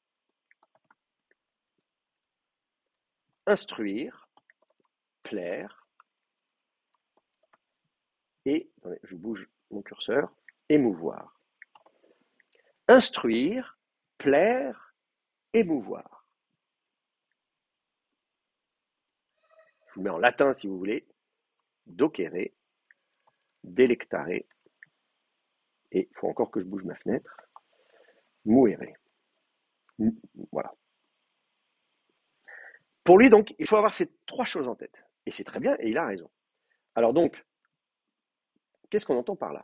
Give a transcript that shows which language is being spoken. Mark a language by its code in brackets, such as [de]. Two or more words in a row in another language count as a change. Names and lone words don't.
[fr] Instruire, plaire, et, attendez, je bouge mon curseur, émouvoir. Instruire, plaire, émouvoir. Je vous mets en latin si vous voulez. [la] Docere, delectare, [fr] et il faut encore que je bouge ma fenêtre. Muere. Voilà. Pour lui, donc, il faut avoir ces 3 choses en tête. Et c'est très bien, et il a raison. Alors donc, qu'est-ce qu'on entend par là?